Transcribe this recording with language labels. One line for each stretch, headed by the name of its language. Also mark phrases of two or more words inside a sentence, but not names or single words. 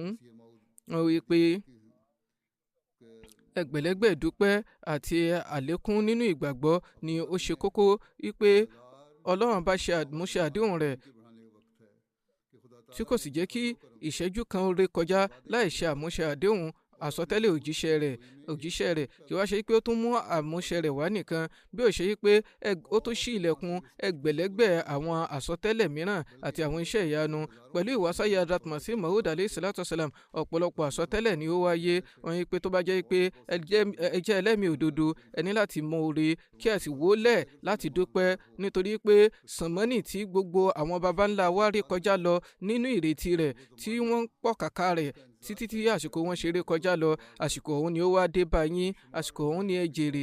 Yoruba: Wọ́n wí pé ẹgbẹ̀lẹ́gbẹ̀ ìdúpẹ́ àti àlékún nínú ìgbàgbọ́ ni ó ṣe kókó, wípé Ọlọ́run bá ṣe àmúṣe àdéhùn rẹ̀ tí kò sì jẹ́ kí ìṣẹ́jú kan ré kọjá láì ṣe àmúṣe àdéhùn àsọtẹ́lẹ̀ òjíṣẹ́ rẹ̀ kí wá ṣe pé ó tún mú àmúṣe rẹ̀ wá nìkan, bí ó ṣe pé ó tún ṣí ilẹ̀kùn ẹgbẹ̀lẹ́gbẹ̀ àwọn àsọtẹ́lẹ̀ mìíràn àti àwọn iṣẹ́ ìyanu. Pẹ̀lú ìwásáyé Hazrat Masih Maud
Arabic: عليه الصلاة والسلام,
Yoruba: ọ̀pọ̀lọpọ̀ àsọtẹ́lẹ̀ ni ó wáyé. Wọ́n yí pé tó bá jẹ́ pé ẹ jẹ́ ẹlẹ́mìí òdodo, ẹ ní láti mọ oore kí ẹ sì wólẹ̀ láti dúpẹ́, nítorí pé sànmọ́nì tí gbogbo àwọn baba ńlá wa rí kọjá lọ nínú ìrètí rẹ̀ tí wọ́n pọ̀ kàkà rẹ̀ títí tí àsìkò wọn ṣeré kọjá lọ, àsìkò ọ̀hún ni ó wá dé bá yín, àsìkò ọ̀hún ni ẹ jèrè.